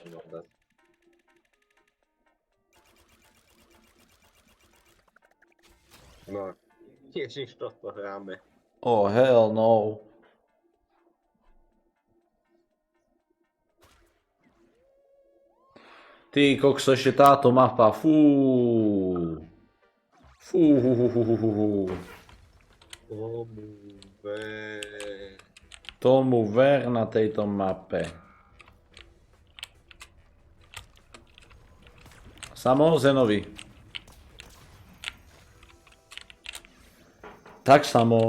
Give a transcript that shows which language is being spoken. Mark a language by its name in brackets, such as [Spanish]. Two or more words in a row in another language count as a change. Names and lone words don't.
[Slovak] 10 dať. No, ježiš, toto hráme. [English] Oh, hell no. [Slovak] Ty kokso, ešte táto mapa, fú. Fú, hú, hú, hú, hú, hú, hú. Tomu ver na tejto mape. Samo Zenovi. Tak samo.